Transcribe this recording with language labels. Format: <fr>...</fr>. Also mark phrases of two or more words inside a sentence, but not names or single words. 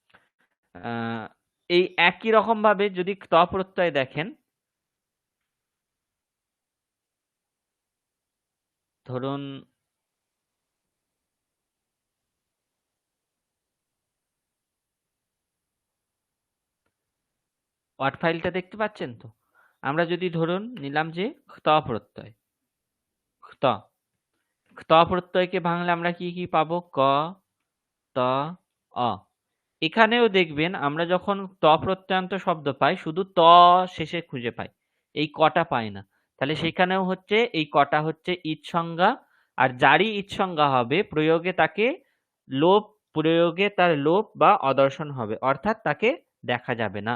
<bn>এই একই রকম ভাবে যদি ক্ত প্রত্যয় দেখেন, ধরুন ওয়ার্ড ফাইলটা দেখতে পাচ্ছেন তো? আমরা যদি ধরুন নিলাম যে ক্ত প্রত্যয়, ক্ত ক্ত প্রত্যয়কে ভাঙলে আমরা কি কি পাবো? ক, ত, অ। এখানেও দেখবেন আমরা যখন ত প্রত্যয়ান্ত শব্দ পাই শুধু ত শেষে খুঁজে পাই, এই কটা পাই না। তাহলে সেখানেও হচ্ছে এই কটা হচ্ছে ইৎ সংজ্ঞা, আর যারই ইৎ সংজ্ঞা হবে প্রয়োগে তাকে লোপ, প্রয়োগে তার লোপ বা অদর্শন হবে, অর্থাৎ তাকে দেখা যাবে না।</bn>